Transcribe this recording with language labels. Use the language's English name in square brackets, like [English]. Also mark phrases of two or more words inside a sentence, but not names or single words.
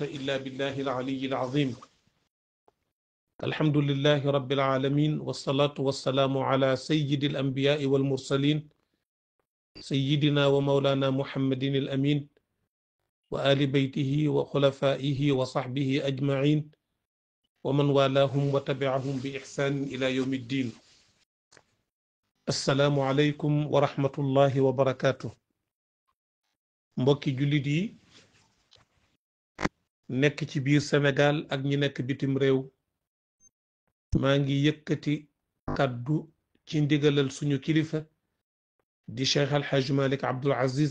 [Arabic] إلا بالله العلي العظيم الحمد لله رب العالمين والصلاة والسلام على سيد الأنبياء والمرسلين سيدنا ومولانا محمد الأمين وآل بيته وخلفائه وصحبه أجمعين ومن والاهم وتبعهم بإحسان إلى يوم الدين السلام عليكم ورحمة الله وبركاته [Wolof] mbokki jullit yi nekk ci biir Sénégal ak ñi nekk bitim réew maa ngi yëkkati kàddu ci ndigalal suñu kilifa di Cheikh Alhaj Malik Abdul Aziz